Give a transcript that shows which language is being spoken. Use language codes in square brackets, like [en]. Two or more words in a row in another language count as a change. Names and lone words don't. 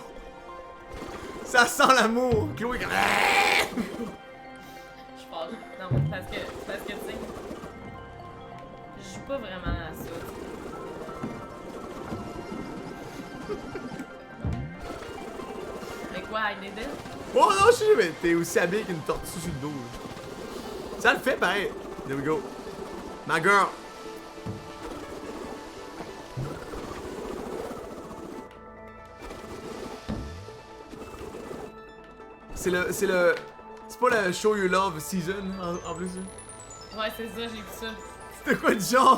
[fr] Ça sent l'amour. Chloé. Je parle. Non, parce que tu sais, je joue pas vraiment à ça. Mais quoi, [en] I need it? [fr] Oh non, je sais, mais t'es aussi habillé qu'une tortue sur le dos. Là. Ça le fait pareil. [en] There we go. My girl. [fr] C'est pas le [en] Show You Love season [fr] en plus. Hein? Ouais, c'est ça, j'ai vu ça. C'était quoi de genre?